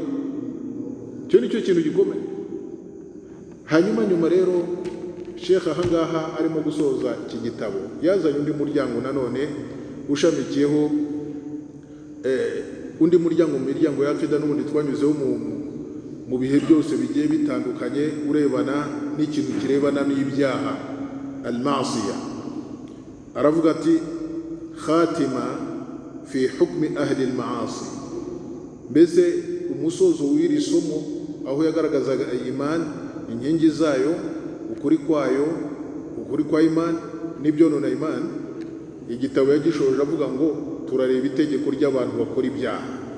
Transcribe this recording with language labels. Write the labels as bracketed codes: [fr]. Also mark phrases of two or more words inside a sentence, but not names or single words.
[rw] Icyo ni cyo kintu gikomeye. Hanyuma nyuma rero Sheikh ahangaha arimo gusoza iki gitabo yazanye undi muryango nanone ushamikiyeho undi muryango mu miryango ya akida n'ubundi twanyuzeho mu bihe byose bigiye bitandukanye urebana n'ikintu kirebana n'ibyaha al-ma'siya. Aravuga ati [ar] خاتمة في حكم أهل المعاصي, [rw] mbese umusozo w'iri somo aho yagaragazaga iman, inkingi zayo, ukuri kwayo, ukuri kwa iman n'ibyonona iman. Igitabo yagishoje avuga ngo turareba itegeko ry'abantu bakora ibyaha.